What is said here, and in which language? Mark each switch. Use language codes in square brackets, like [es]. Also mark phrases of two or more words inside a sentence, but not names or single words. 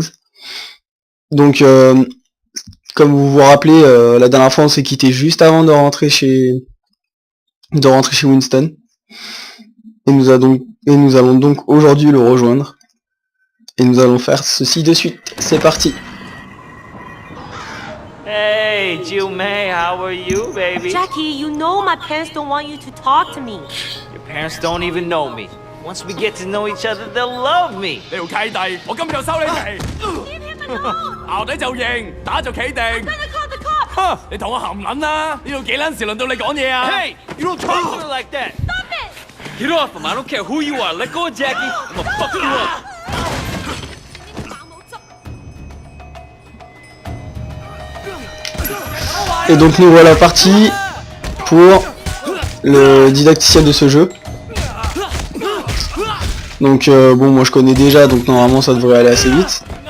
[fr] Donc, comme vous vous rappelez, la dernière fois on s'est quitté juste avant de rentrer chez Winston. Et nous allons donc aujourd'hui le rejoindre. Et nous allons faire ceci de suite. C'est parti. [en] Hey, Jill May, how are you, baby? Jackie, you know my parents don't want you to talk to me. Your parents don't even know me. Once we get to know each other, they'll love me. [yue] 你條契弟，我今日就收你皮。 [en] Leave him alone! [yue] 淆底就認，打就企定。 [en] I'm gonna call the cops! [yue] 哼，你同我含撚啦！呢度幾撚時輪到你講嘢啊 [en] Hey, you don't talk to her like that. Stop it! Get off him. I don't care who you are. Let go of Jackie. I'm gonna fuck you up. [fr] Et donc nous voilà partis pour le didacticiel de ce jeu. Donc bon, moi je connais déjà, donc normalement ça devrait aller assez vite.